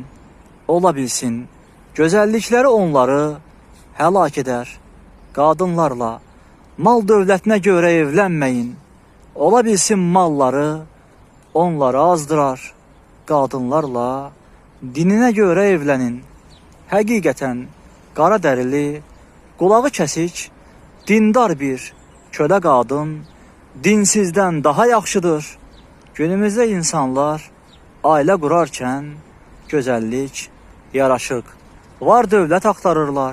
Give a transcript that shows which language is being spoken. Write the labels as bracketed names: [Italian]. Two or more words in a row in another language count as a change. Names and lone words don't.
[Turkish] Ola bilsin, güzellikleri onları helak eder. Kadınlarla mal dövletine göre evlenmeyin. Ola bilsin malları onları azdırar. Kadınlarla dinine göre evlenin. [Azerbaijani] Həqiqətən qara dərili, qulağı kəsik, dindar bir kölə qadın dinsizdən daha yaxşıdır. Günümüzdə insanlar ailə qurarkən gözəllik, yaraşıq, var dövlət axtarırlar.